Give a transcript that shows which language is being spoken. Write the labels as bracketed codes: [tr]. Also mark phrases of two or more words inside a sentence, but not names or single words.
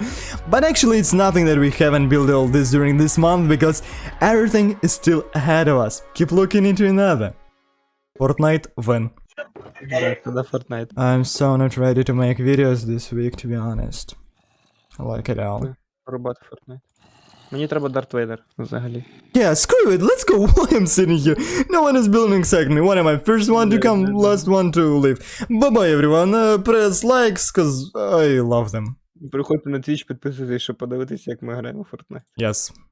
[en] But actually it's nothing that we haven't built all this during this month, because everything is still ahead of us. Keep looking into another. Fortnite when? Fortnite. I'm so not ready to make videos this week, to be honest. I like it all. [uk] Роботи Fortnite. Мені треба Дарт Вейдер, взагалі. [en] Yeah, screw it, let's go while I'm sitting here. No one is building exactly me. One am I first one to come, last one to leave. Bye bye everyone, press likes, cause I love them. [uk] Приходьте на Twitch, підписуйтесь, щоб подивитися, як ми граємо в Fortnite. [en] Yes.